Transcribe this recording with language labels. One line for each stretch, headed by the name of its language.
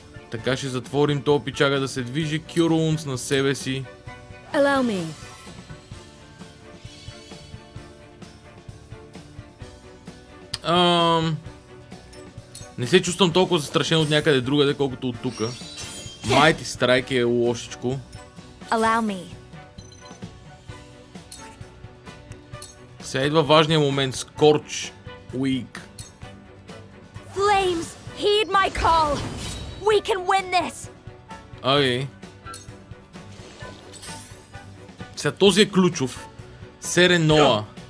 Bulgarian: Така ще затворим този пичага да се движи. Cure Wounds на себе си.
English: Allow me.
Bulgarian: Не се чувствам толкова застрашен от някъде другаде, колкото от тука. Mighty Strike е лошичко.
English: Allow me.
Bulgarian: Сега идва важният момент.
English: Scorch Weak. Flames, heed my call. We can win this.
Bulgarian: Окей. Сега този е ключов. Сереноа.